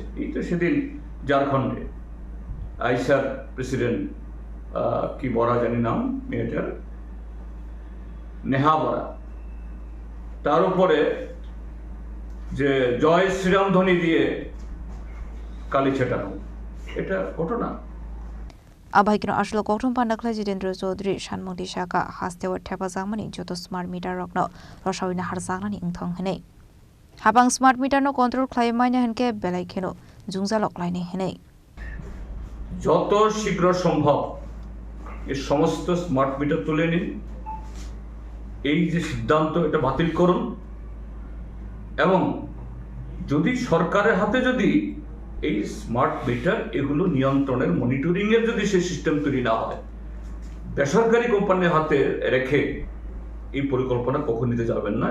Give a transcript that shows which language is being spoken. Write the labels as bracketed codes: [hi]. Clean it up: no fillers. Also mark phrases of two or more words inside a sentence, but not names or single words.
[bn] এই তো সেদিন ঝাড়খণ্ডে আইসার প্রেসিডেন্ট কি বরা জানি নাম মেয়েটার, নেহা বরা, তার উপরে যে জয় শ্রীরাম ধ্বনি দিয়ে কালি ছেটানো, এটা ঘটনা। [trp] Abaikino Ashlo Kokton Panda Klajidendro Chaudhry Shanmuti Shaka Hastewa Tabazangmani Joto [en] Smart Meter [trp] Rokno Roshawina Harzangani Ingthong Hene Habang [en] Smart Meter [trp] no Control Claimanya Henke Belaikeno Jungzalok Line Hene [bn] যত শীঘ্র সম্ভব এই সমস্ত স্মার্ট মিটার তুলে নিন, এই যে সিদ্ধান্ত এটা বাতিল করুন, এবং যদি সরকারের হাতে যদি এই স্মার্ট মিটার এগুলো নিয়ন্ত্রণের মনিটরিং এর যদি সেই সিস্টেম তৈরি না হয়, বেসরকারি কোম্পানির হাতে রেখে এই পরিকল্পনা কখন নিতে যাবেন না।